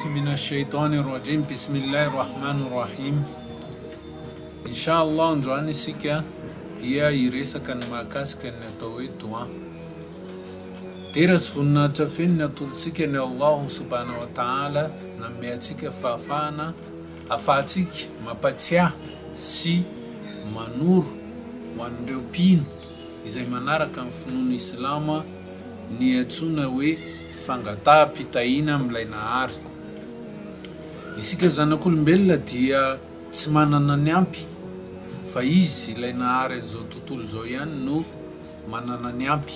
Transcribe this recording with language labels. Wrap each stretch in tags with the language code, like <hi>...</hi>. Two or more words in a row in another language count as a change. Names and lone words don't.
<ar>من الشيطان الرجيم بسم الله الرحمن الرحيم إن شاء الله</ar> <mg>androany isika dia iresaka ny mahakasika ny atao hoe doa. Tera sy voninahitra feno ny atolotsika ny</mg> <ar>الله سبحانه وتعالى</ar> <mg>nanome antsika fahafahana ahafahantsika mampatsiahy sy manoro ho an'ireo mpino izay manaraka amin'ny finoana Islama ny antsoina hoe Fangataha-Pitahiana amin'ilay Nahary. Isika zanak'olombelona dia tsy manana ny ampy fa izy ilay Nahary an'izao tontolo izao ihany no manana ny ampy.</mg>